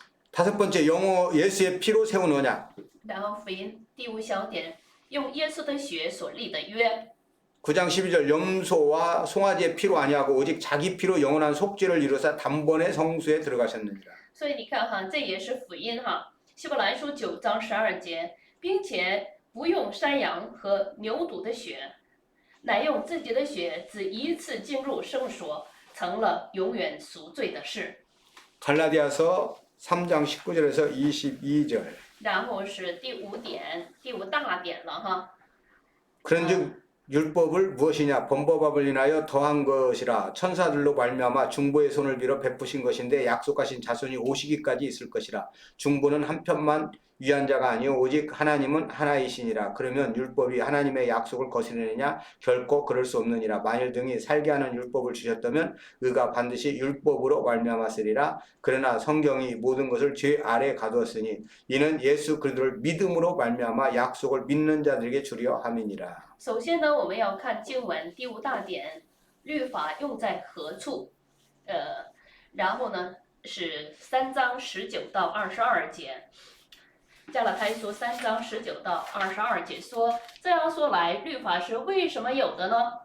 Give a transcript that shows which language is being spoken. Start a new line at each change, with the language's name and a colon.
Korean: 다섯 번째, 영어 예수의 피로 세운 언약.
Chinese: 然后福音第五小点，用耶稣的血所立的约。
Korean: 9장 12절 염소와 송아지의 피로 아니하고 오직 자기 피로 영원한 속죄를 이루사 단번에 성수에 들어가셨느니라.
Chinese: 所以你看哈，这也是福音哈。希伯来书9章12节，并且不用山羊和牛犊的血，乃用自己的血，只一次进入圣所，成了永远赎罪的事。
Korean: 갈라디아서 3장 19절에서 22절.
Chinese: 然后是第五点，第五大点了哈。
Korean: 그런즉 율법을 무엇이냐 범법함을 인하여 더한 것이라 천사들로 말미암아 중보의 손을 빌어 베푸신 것인데 약속하신 자손이 오시기까지 있을 것이라 중보는 한편만 위한 자가 아니요 오직 하나님은 하나이시니라. 그러면 율법이 하나님의 약속을 거스르느냐 결코 그럴 수 없느니라. 만일 등이 살게 하는 율법을 주셨다면 의가 반드시 율법으로 말미암았으리라. 그러나 성경이 모든 것을 죄 아래 가두었으니 이는 예수 그리스도를 믿음으로 말미암아 약속을 믿는 자들에게 주려 함이니라.
Chinese: 首先呢，我们要看经文第五大点，律法用在何处？然后呢是3章19到22节。加拉太书3章19到22节说，这样说来，律法是为什么有的呢？